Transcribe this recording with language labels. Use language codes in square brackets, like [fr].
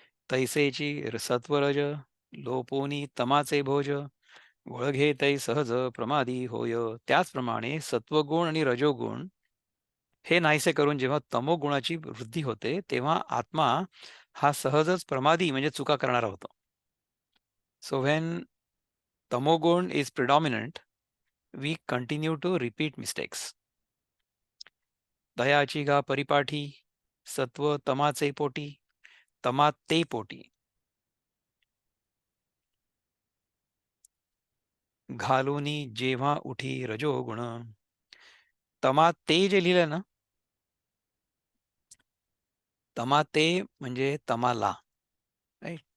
[mr] तैसेची सत्वरज लोपोनी तमाचे भोज, वळघे तै सहज प्रमादी होय. त्याचप्रमाणे सत्वगुण आणि रजोगुण हे नाहीसे करून जेव्हा तमोगुणाची वृद्धी होते तेव्हा आत्मा हा सहजच प्रमादी म्हणजे चुका करणारा होतो. [en] So when tamogund is predominant, we continue to repeat mistakes. [mr] दयाची गा परिपाठी, सत्व तमाचे पोटी, तमा ते पोटी. घालुनी जेव्हा उठी रजोगुण. तमा ते जे लिहिलंय ना, तमा ते म्हणजे तमाला. राईट?